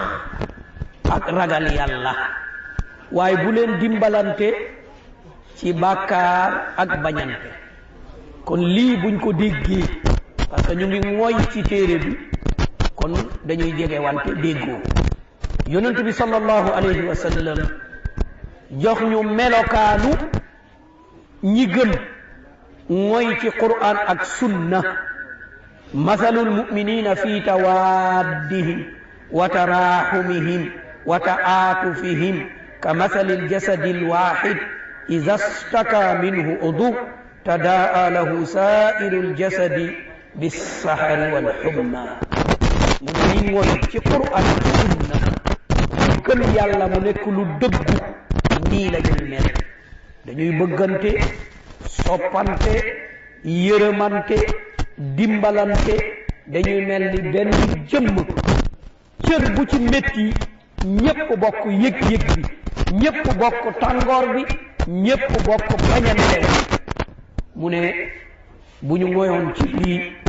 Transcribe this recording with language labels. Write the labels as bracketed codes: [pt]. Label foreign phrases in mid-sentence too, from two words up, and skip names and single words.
[wo] ak ragal yàlla waaye bu leen dimbalante ci bàkkaar ak bañante kon lii buñ ko déggee parce que ñu ngi mooy ci téere bi kon dañuy jege wante déggoo yonent bi [ar] صلى الله عليه وسلم [wo] jox ñu melokaanu ñi gëm mooy ci quran ak sunna [ar] مثل المؤمنين في توادهم وتراحمهم وتعاطفهم كمثل الجسد الواحد إذا اشتكى منه عضو تداعى له سائر الجسد بالسهر والحمى [wo] mu ngi mooy ci quran ak sunna ñu gëm yàlla mu nekk lu dëggu nii la ñuy mel dañuy bëggante soppante yërëmante dimbalante dañuy mel ni benn jëmm cër bu ci métti ñépp bokk yëg-yëg bi ñépp bokk tàngoor bi ñépp bokk bañante mu ne bu ñu moyoon ci lii